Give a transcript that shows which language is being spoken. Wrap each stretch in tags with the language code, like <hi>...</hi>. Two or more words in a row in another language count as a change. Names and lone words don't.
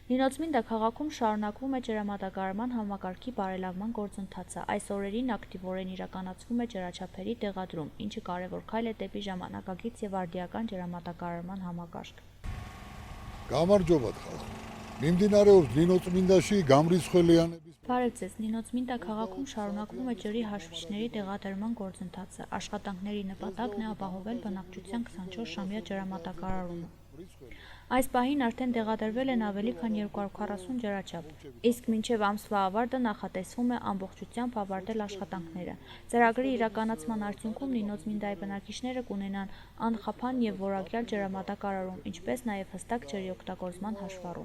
<hy>Նինոցմինդա քաղաքում շարունակվում է ջրամատակարարման համակարգի բարելավման գործընթացը։ Այս օրերին ակտիվորեն իրականացվում է ջրաչափերի տեղադրում, ինչը կարևոր քայլ է դեպի ժամանակակից եւ արդիական ջրամատակարարման համակարգ։</hy> <ka>Გამარჯობათ ხალხო. Მიმდინარე ორ Նինոցմինդაში გამრიცხველიანების</ka> <hy>Բարև ձեզ, Նինոցմինդա քաղաքում շարունակվում է ջրի հաշվիչների տեղադրման գործընթացը։ Աշխատանքների նպատակն է ապահովել բնակչության 24-ժամյա ջրամատակարարումը։ Այս պահին արդեն տեղադրվել են ավելի քան 240 ջրաչափ, իսկ մինչև ամսվա ավարտը նախատեսվում է ամբողջությամբ ավարտել աշխատանքները։ Ծրագրի իրականացման արդյունքում Նինոցմինդայի բնակիչները կունենան անխափան եւ որակյալ ջրամատակարարում, ինչպես նաեւ հստակ ջրի օգտագործման հաշվառում։</hy>